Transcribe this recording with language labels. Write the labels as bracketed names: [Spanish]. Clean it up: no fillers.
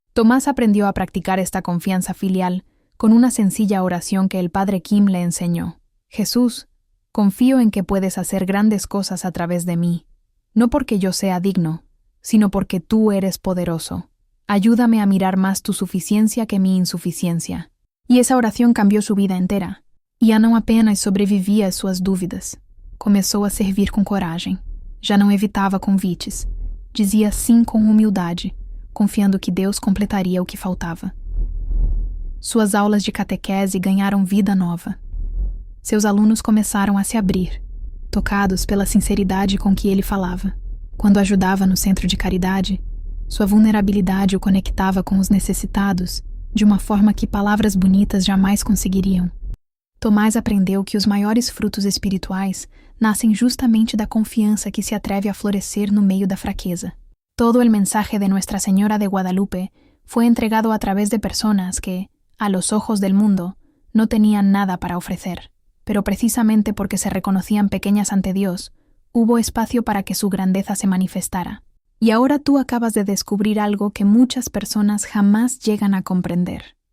[Spanish] Tomás aprendió a practicar esta confianza filial con una sencilla oración que el padre Kim le enseñó. Jesús, confío en que puedes hacer grandes cosas a través de mí, no porque yo sea digno, sino porque tú eres poderoso. Ayúdame a mirar más tu suficiencia que mi insuficiencia. [Portuguese] E essa oração cambiou sua vida inteira. Já não apenas sobrevivia às suas dúvidas. Começou a servir com coragem. Já não evitava convites. Dizia sim com humildade, confiando que Deus completaria o que faltava. Suas aulas de catequese ganharam vida nova. Seus alunos começaram a se abrir, tocados pela sinceridade com que ele falava. Quando ajudava no centro de caridade, sua vulnerabilidade o conectava com os necessitados de uma forma que palavras bonitas jamais conseguiriam. Tomás aprendeu que os maiores frutos espirituais nascem justamente da confiança que se atreve a florescer no meio da fraqueza. [Spanish] Todo el mensaje de Nuestra Señora de Guadalupe fue entregado a través de personas que, a los ojos del mundo, no tenían nada para ofrecer, pero precisamente porque se reconocían pequeñas ante Dios, hubo espacio para que su grandeza se manifestara. Y ahora tú acabas de descubrir algo que muchas personas jamás llegan a comprender.